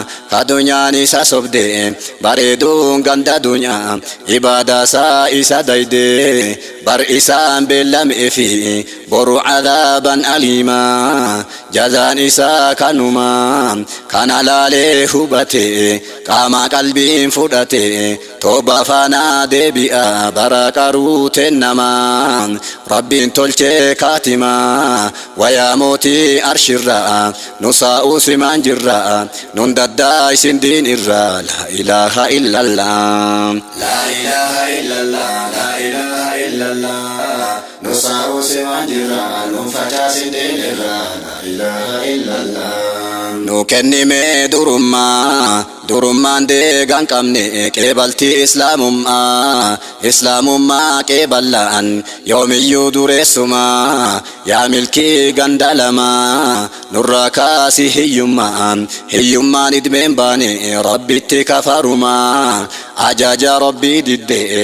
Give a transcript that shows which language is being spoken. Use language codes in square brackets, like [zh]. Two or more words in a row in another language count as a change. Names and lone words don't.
[om] ka dunyaan isa sobde, bareeduun ganda dunyaa, ibaadaa isaa isa dayde, bar isaan beellamee fi boru [ar] عذابا أليما, [om] jazaan isaa kanuma, kana laalee hubate, qaama qalbiin fudhate, tooba faana deebi'a, bara qaruu tennama, rabbiin tolchee kaatima, wayaa mootii arshirra, nu saa'uu simaan jirra, nun daddaa isin diin irra. [ar] لا إله إلا الله. لا إله إلا الله، لا إله إلا الله. [om] Nu sa'uu simaan jirra, nun facaasin diin irra. [ar] لا إله إلا الله. [om] Nu kennime durummaa, durummaan deegaan qabne, qeebaltii islaamummaa, islaamummaa qeeballaan, yoomiyyuu dureessumaa, yaa milkii ganda lamaa, nurraa kaasi hiyyummaa, hiyyummaan idmeen baane, rabbitti kafarumaa, ajaja rabbii didde,